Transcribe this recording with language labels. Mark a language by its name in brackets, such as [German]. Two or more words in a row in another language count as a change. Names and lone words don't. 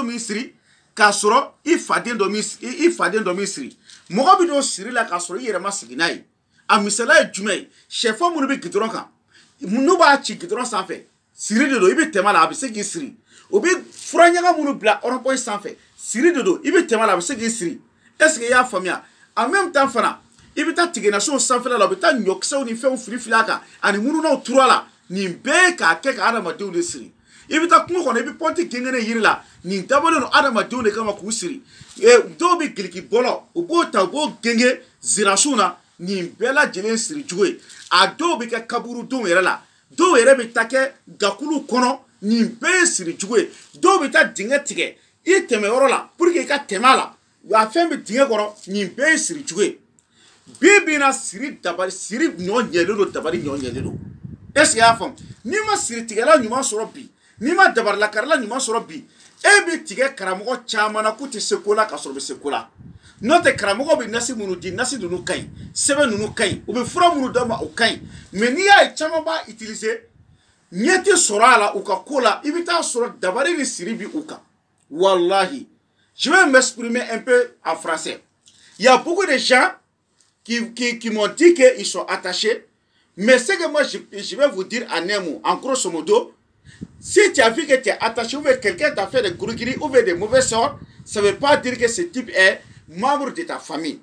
[Bambara] min siri k'a sɔrɔ i faden dɔ min siri mɔgɔ bɛ n'o siri la k'a sɔrɔ i yɛrɛ ma sigi n'a ye a misaliya ye jumɛn ye sɛfan minnu bɛ gidɔrɔn kan n'u b'a ci gidɔrɔn sanfɛ siri de don i bɛ tɛmɛ la a bɛ se k'i siri o bɛ fura ɲaga minnu bila rond-point sanfɛ siri de don i bɛ tɛmɛ la a bɛ se k'i siri [French] est-ce que [Bambara] i y'a faamuya [French] en même temps [Bambara] fana i bɛ taa tigɛnasow sanfɛla la u bɛ taa ɲɔkisɛw ni fɛnw fili a kan ani mununaw turu a la nin bɛɛ k'a kɛ ka adamadenw de siri i bɛ taa kungo kɔnɔ i bɛ pɔnti gɛngɛnɛ yiri la nin dabɔlen don adamadenw de kama k'u siri dɔw bɛ giliki bɔlɔ u b'o ta u b'o gɛngɛ zirasiw na nin bɛɛ lajɛlen siri cogo ye a dɔw bɛ kɛ kaburudenw yɛrɛ la dɔw yɛrɛ bɛ taa kɛ gakulu kɔnɔ nin bɛɛ ye siri cogo ye dɔw bɛ taa dingɛ tigɛ i tɛmɛ yɔrɔ la [French] pour que [Bambara] i ka tɛmɛ a la a fɛn bɛ dingɛ kɔnɔ nin bɛɛ ye siri cogo ye bi bi in na siri ɲɔ ɲɛlen don dabari ɲɔ ɲɛlen don [French] est-ce que [Bambara] i y'a faamu n'i ma siritigɛla ɲuman sɔrɔ bi n'i ma dabarilakarila ɲuman sɔrɔ bi e bɛ tigɛ karamɔgɔ caman na k'u tɛ se ko la ka sɔrɔ u bɛ se ko la n'o tɛ karamɔgɔ bɛ nasi minnu di nasi ninnu ka ɲi sɛbɛn ninnu ka ɲi u bɛ fura minnu d'a ma o ka ɲi mais n'i y'a ye caman b'a utiliser ɲɛ tɛ sɔrɔ a la u ka ko la i bɛ taa sɔrɔ dabari ni siri bi u kan wallahi [French] je vais m'exprimer un peu en français il y a beaucoup de gens qui m'ont dit qu'ils sont attachés mais ce que moi je vais vous dire en un mot en grosso modo si tu as vu que tu es attaché ou que quelqu'un t'a fait des gris ou des mauvais sorts ça ne veut pas dire que ce type est membre de ta famille.